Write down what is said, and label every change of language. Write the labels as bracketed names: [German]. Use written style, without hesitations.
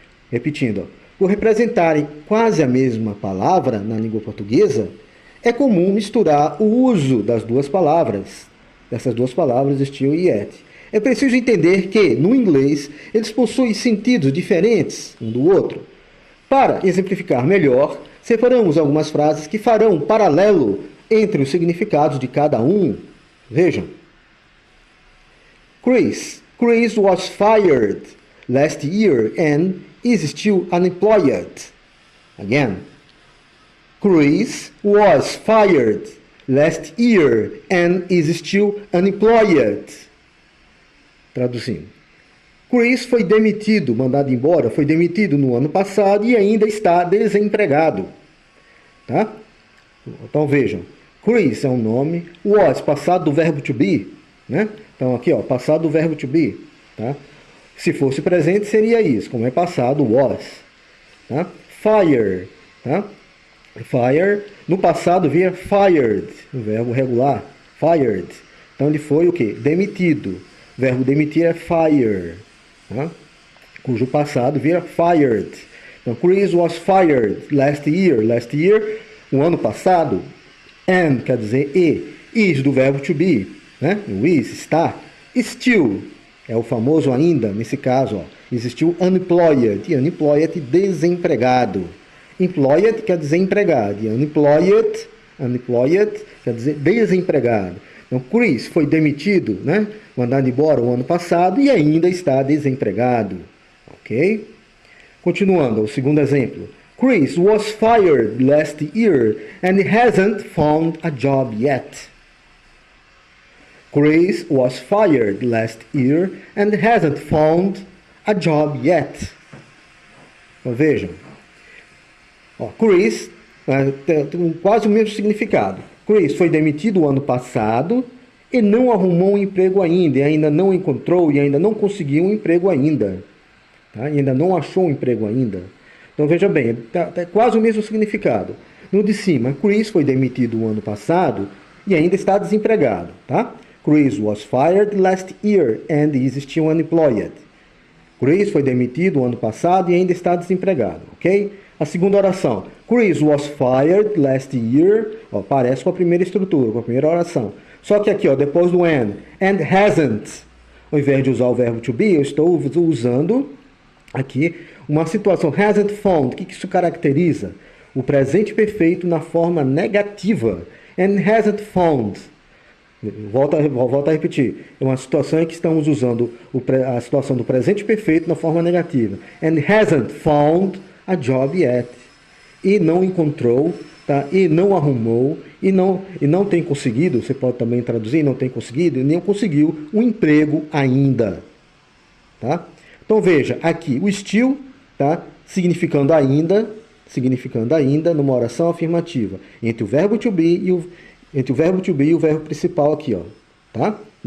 [Portuguese] Repetindo, por representarem quase a mesma palavra na língua portuguesa, é comum misturar o uso das duas palavras, dessas duas palavras, still e yet. É preciso entender que, no inglês, eles possuem sentidos diferentes um do outro. Para exemplificar melhor, separamos algumas frases que farão paralelo entre os significados de cada um. Vejam. [English] Chris was fired last year and is still unemployed. Again. Chris was fired last year and is still unemployed. [Portuguese] Traduzindo. Chris foi demitido, mandado embora, foi demitido no ano passado e ainda está desempregado. Tá? Então vejam. Chris é um nome. Was, passado do verbo to be. Né? Então aqui, ó, passado do verbo to be. Tá? Se fosse presente, seria isso. Como é passado, was. Tá? Fire. Tá? Fire. No passado, via fired. O verbo regular. Fired. Então ele foi o quê? Demitido. O verbo demitir é fire. Tá? Cujo passado vira fired. Então, [English] Chris was fired last year. Last year, [Portuguese] o ano passado. And quer dizer e. Is do verbo to be. Né? O is, está. Still. É o famoso ainda, nesse caso, ó, existiu unemployed, e unemployed, desempregado. Employed quer dizer empregado, e unemployed quer dizer desempregado. Então, Chris foi demitido, né, mandado embora o ano passado e ainda está desempregado. Ok? Continuando, o segundo exemplo. [English] Chris was fired last year and hasn't found a job yet. Chris was fired last year and hasn't found a job yet. [Portuguese] Então, vejam. Ó, Chris tem quase o mesmo significado. Chris foi demitido o ano passado e não arrumou um emprego ainda, e ainda não encontrou e ainda não conseguiu um emprego ainda. Tá? E ainda não achou um emprego ainda. Então veja bem, tá quase o mesmo significado. No de cima, Chris foi demitido o ano passado e ainda está desempregado. Tá? [English] Chris was fired last year and is still unemployed. [Portuguese] Chris foi demitido o ano passado e ainda está desempregado, ok? A segunda oração. [English] Chris was fired last year. [Portuguese] Ó, parece com a primeira estrutura, com a primeira oração. Só que aqui, ó, depois do [English] and hasn't, [Portuguese] ao invés de usar o verbo to be, eu estou usando aqui uma situação. [English] Hasn't found. [Portuguese] O que isso caracteriza? O presente perfeito na forma negativa. [English] And hasn't found. [Portuguese] Volto a repetir. É uma situação em que estamos usando a situação do presente perfeito na forma negativa. [English] And hasn't found a job yet. [Portuguese] E não encontrou, tá? E não arrumou, e não tem conseguido, você pode também traduzir, não tem conseguido, e nem conseguiu um emprego ainda. Tá? Então veja, aqui o still, tá? significando ainda numa oração afirmativa, entre o verbo to be e o verbo principal aqui, ó, tá?